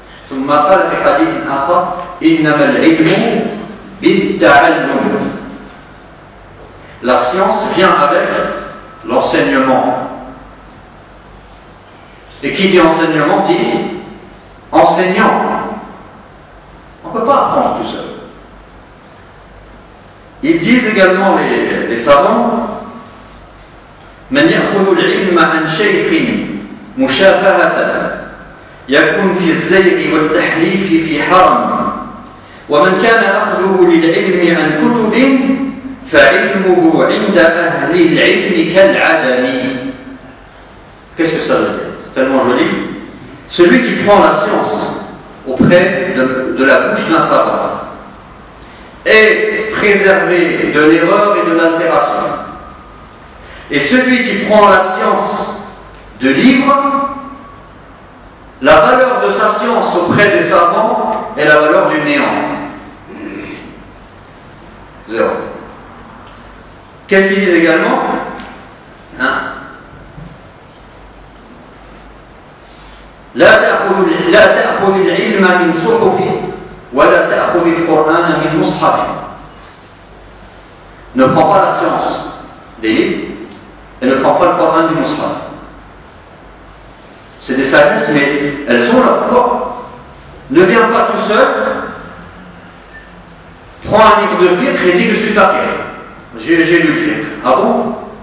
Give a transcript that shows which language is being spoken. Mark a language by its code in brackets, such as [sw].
[ar] ثم قال في حديث آخر إنما العلم بالتعلم. [fr] La science vient avec l'enseignement. Et qui dit enseignement dit enseignant. On ne peut pas apprendre tout seul. Ils disent également, les savants, [ar] من يأخذ العلم عن شيخ مشافهة يكون في الزيغ والتحريف في حرم ومن كان أخذه للعلم عن كتب فعلمه عند أهل العلم كالعدم. [fr] Qu'est-ce que ça veut dire? C'est tellement joli. Celui qui prend la science auprès de la bouche d'un savant est préservé de l'erreur et de l'altération. Et celui qui prend la science de livre, la valeur de sa science auprès des savants est la valeur du néant. Zéro. Qu'est-ce qu'ils disent également? [ar] لا تأخذ العلم من صحف ولا تأخذ القرآن من مصحف. [fr] Ne prends pas la science des livres et ne prends pas le Coran du Mus'haf. C'est des sagesses, mais elles sont là. Pourquoi? Ne viens pas tout seul, prends un livre de fiqh et dis je suis faqih. J'ai lu le fiqh. Ah bon?